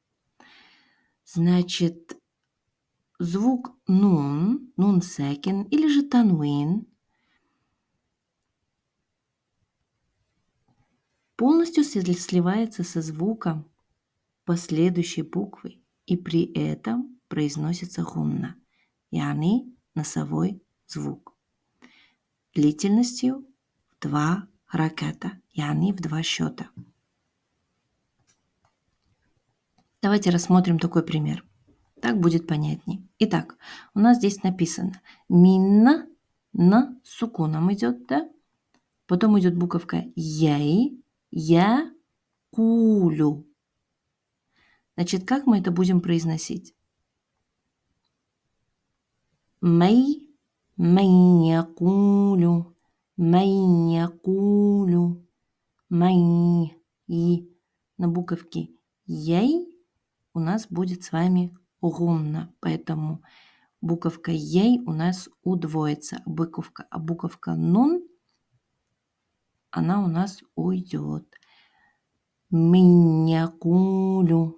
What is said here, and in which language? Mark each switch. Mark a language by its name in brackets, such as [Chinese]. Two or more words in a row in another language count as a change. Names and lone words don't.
[Russian] Значит, звук нун, нун сакин или же танвин полностью сливается со звуком последующей буквы, и при этом произносится гунна, яни носовой звук, длительностью в 2 раката, яни в 2 счета. Давайте рассмотрим такой пример. Так будет понятнее. Итак, у нас здесь написано минна, на сукуном идет, да? Потом идет буковка яй, я, кулю. Значит, как мы это будем произносить? [Arabic] مي، يقول، يقول، مي. [Russian] И на буковке яй у нас будет с вами гунна, поэтому буковка яй у нас удвоится, а буковка нун, она у нас уйдет. Якулю.